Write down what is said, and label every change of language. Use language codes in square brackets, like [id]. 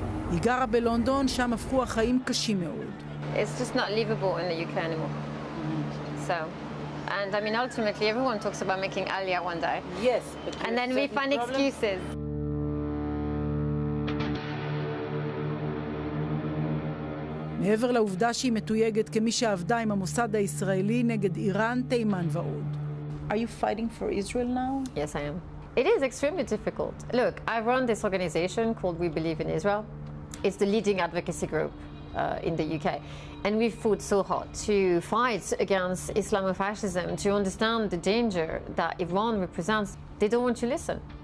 [he] היא גרה בלונדון, שם הפכו החיים קשים מאוד. [en] It's just not livable in the UK anymore. So, and I mean, ultimately, everyone talks about making Aliyah one day. Yes, but And then we find excuses. [he] מעבר לעובדה שהיא מתויגת כמי שעבדה עם המוסד הישראלי נגד איראן, תימן ועוד. [en] Are you fighting for Israel now? Yes, I am. It is extremely difficult. Look, I run this organization called We Believe in Israel. It's the leading advocacy group in the UK. And we fought so hard to fight against Islamofascism, to understand the danger that Iran represents. They don't want to listen.